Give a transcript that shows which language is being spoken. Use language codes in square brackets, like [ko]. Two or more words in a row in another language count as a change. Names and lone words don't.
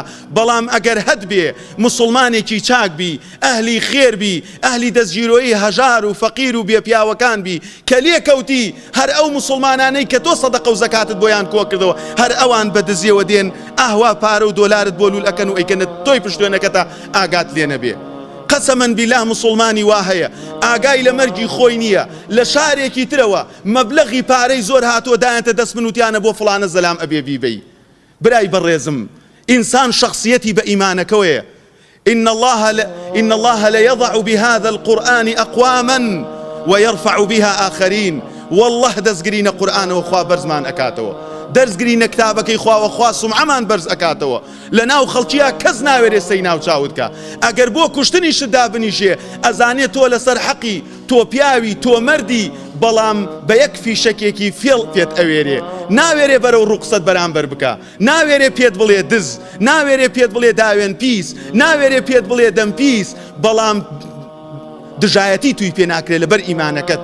[ckb] بەڵام ئەگەر هەد بێ مسڵمانێکی چاک بی، ئەهلی خێر بی، ئەهلی دەستگیرۆیی هەژار و فەقیر و بێپیاوەکان بی، کە لێکەوتی هەر ئەو مسڵمانانەی کە تۆ سەدەقە و زەکاتت بۆیان کۆ کردەوە، هەر ئەوان بەدزیەوە دێن ئاوا پارە و دۆلارت بۆ لول ئەکەن و ئەیکەنە تۆی پشتوێنەکەتە ئاگات لێ نەبێ. [ar] قەسەمەن بیلا [ckb] مسلمانی وا هەیە ئاگای لە مەرگی خۆی نییە، لە شارێکی ترەوە مەبلەغی پارەی زۆر هاتووە دایەتە دەست منوتیانە بۆ فڵانە زەلام ئەبێ بیبەی. برای بەڕێزم، ئینسان شخصیەتی بە ئیمانەکەوەیە. [ar] إن الله ليضع بهذا القرآن أقواما ويرفع بها آخرين. [ckb] والله دەستگرینە قورئانەوە خوا بەرزمان ئەکاتەوە، دەرزگرینە کتابەکەی خواوە خوا سومعەمان بەرز ئەکاتەوە، لە ناو خەڵکیە کەس ناوێرێ سەی ناو چاوت کە. ئەگەر بۆ کوشتنی شدا بنیشێ ئەزانێت تۆ لەسەر حەقی، تۆ پیاوی، تۆ مەردی، بەڵام بە یەک فیشەکێکی فێڵ پێت ئەوێرێ، ناوێرێ بەرەو ڕوقسەت بەرامبەر بکە، ناوێرێ پێت بڵێ دز، ناوێرێ پێت بڵێ داوێن پیس، ناوێرێ پێت بڵێ دەم پیس، بەڵام دژایەتی توی پێ ناکرێت لەبەر ئیمانەکەت.